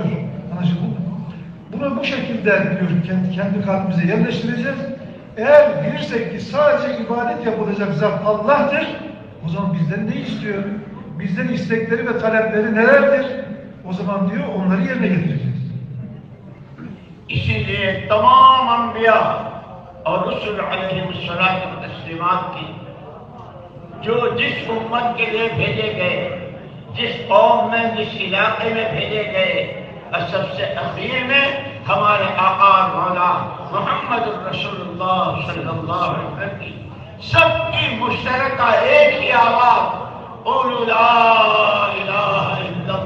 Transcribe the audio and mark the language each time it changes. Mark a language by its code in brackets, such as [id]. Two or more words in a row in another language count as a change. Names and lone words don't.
[tr] Anlaşıldı mı? Bunu bu şekilde diyor, kendi kalbimize yerleştireceğiz. Eğer bilirsek ki sadece ibadet yapılacak zat Allah'tır, o zaman bizden ne istiyor? Bizden istekleri ve talepleri nelerdir? O zaman diyor onları yerine getireceğiz. [ur] اسی لیے تمام انبیاء اور رسل [ar] علیہ الصلوۃ والتسلیمات [ur] کی جو جس امت کے لیے بھیجے گئے، جس قوم میں، جس علاقے میں بھیجے گئے، اور سب سے اخیر میں ہمارے آقا مولا محمد رسول اللہ [ar] صلی اللہ علیہ وسلم [ur] کی سب کی مشترکہ ایک ہی آواز [ar] قولوا لا الہ الا